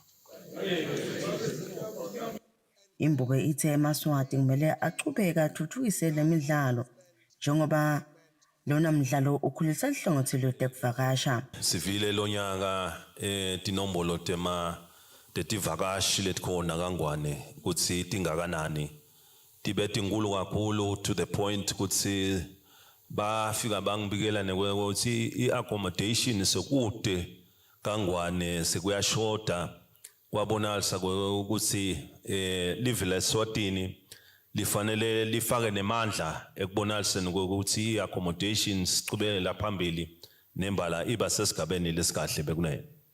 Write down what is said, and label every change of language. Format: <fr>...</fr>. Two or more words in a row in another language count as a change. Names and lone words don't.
<ss>Imbuke ithe eMaswati kumele aqhubeke athuthukise lemidlalo njengoba lona mdlalo ukhulisa ihlangothilo tekuvakasha. Sivile lonyaka tinombolo tetivakashi letikhona kangwane kutsi tingakanani tibe tinkulu kakhulu</ss> <en>to the point</en> <ss>kutsi bafika bangibikela nekwekuthi i-accommodation sekude kangwane sekuyashoda kwabonalisa ukuthi live leSwatini lifanele lifake nemandla ekubonaliseni ukuthi i-accommodations siqhubekela phambili nembala iba sesigabeni lesikahle bekunene.</ss>